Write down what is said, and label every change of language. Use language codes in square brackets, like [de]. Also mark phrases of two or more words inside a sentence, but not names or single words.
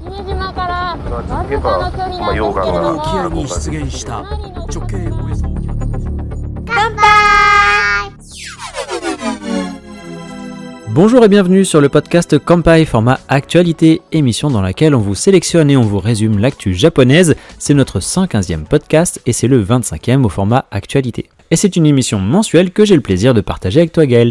[ja] 続けば、溶岩が沖合に出現した直径およそ乾杯。 [fr] Bonjour et bienvenue sur le podcast Kampai, format actualité, émission dans laquelle on vous sélectionne et on vous résume l'actu japonaise. C'est notre 115e podcast et c'est le 25e au format actualité. Et c'est une émission mensuelle que j'ai le plaisir de partager avec toi Gaël.